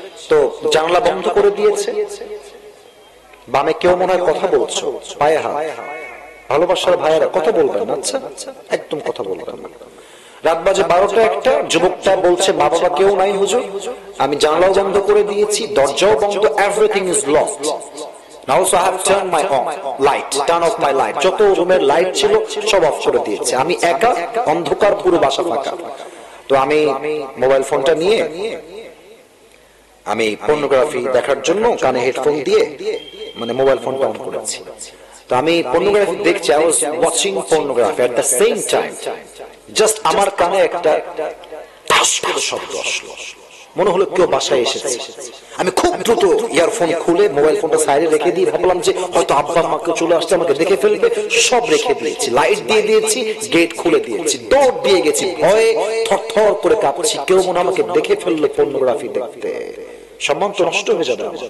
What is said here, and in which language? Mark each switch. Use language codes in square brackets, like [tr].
[bn] তো জানলা বন্ধ করে দিয়েছে। বামে কেউ মনে হয় কথা বলছো, পায়ে হাত। ভালোবাসার ভাইয়েরা কথা বলবেন না, আচ্ছা একদম কথা বলবেন না। রাত বাজে 12টা 1টা, যুবকটা বলছে মা বাবা কেউ নাই হুজুর, আমি জানলাও বন্ধ করে দিয়েছি, দরজাও বন্ধ, [en] Everything is locked. Also I have turned my light, turn off my light. [bn] যত রুমের লাইট ছিল সব অফ করে দিয়েছে, আমি একা, অন্ধকার, পুরো বাসা ফাঁকা। তো আমি মোবাইল ফোনটা নিয়ে আমি পর্নোগ্রাফি দেখার জন্য কানে হেডফোন দিয়ে মানে মোবাইল ফোনটা অন করেছি। তো আমি পর্নোগ্রাফি দেখছি, [en] I was watching pornography at the same time. [bn] Just আমার কানে একটা ঠাস করে শব্দ আসলো, মনে হলো কেউ বাসায় এসেছে। আমি খুব দ্রুত ইয়ারফোন খুলে মোবাইল ফোনটা সাইডে রেখে দিয়ে ভাবলাম যে হয়তো আব্বা আমাকে চলে আসছে, আমাকে দেখে ফেলবে, সব রেখে দিয়েছি, লাইট দিয়ে দিয়েছি, গেট খুলে দিয়েছি, দৌড় দিয়ে গেছি, ভয়ে থরথর করে কাঁপছি, কেউ মনে আমাকে দেখে ফেললো পর্নোগ্রাফি দেখতে, সম্মান তো নষ্ট হয়ে যাবে।